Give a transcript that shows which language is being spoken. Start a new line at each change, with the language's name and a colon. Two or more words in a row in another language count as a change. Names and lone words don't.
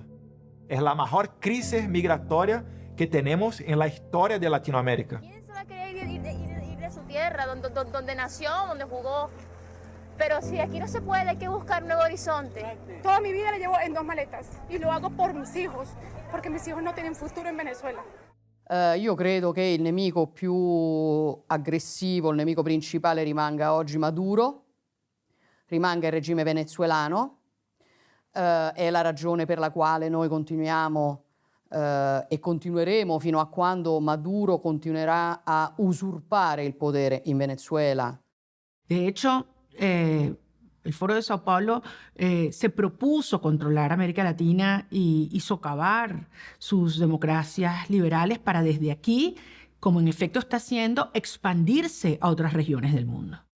Spanish: Es la mejor crisis migratoria que tenemos en la historia de Latinoamérica. ¿Quién se va a querer ir de su tierra? tierra, donde nació, donde jugó. Pero si aquí no se puede, hay que buscar un nuevo horizonte. Toda mi vida la llevo en 2 maletas y lo hago por mis hijos, porque mis hijos no tienen futuro en Venezuela.
Italian: Io credo che il nemico più aggressivo, il nemico principale rimanga oggi Maduro, rimanga il regime venezuelano. È la ragione per la quale noi continuiamo e continueremo fino a quando Maduro continuerà a usurpare il potere in Venezuela.
Spanish: De hecho, el Foro de Sao Paulo se propuso controlar América Latina y socavar sus democracias liberales para desde aquí, como en efecto está haciendo, expandirse a otras regiones del mundo.